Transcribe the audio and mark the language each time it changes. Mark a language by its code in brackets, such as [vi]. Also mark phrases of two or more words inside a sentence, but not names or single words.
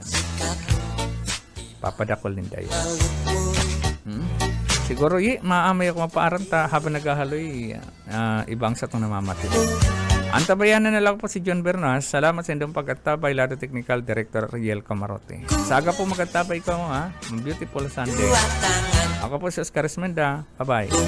[bik] Papadakol din tayo. Siguro maamay ako mapaaranta habang naghahaloy. Ibang sa itong namamatid. [tl] Antabayanan na lang po [bik] si John Bernas. Salamat sa indong pag-atabay, Lado Technical Director Riel Camarote. Saga po mag-atabay ko ha. [en] Beautiful Sunday. [bik] Ako po si Oscar Esmenda. Bye-bye.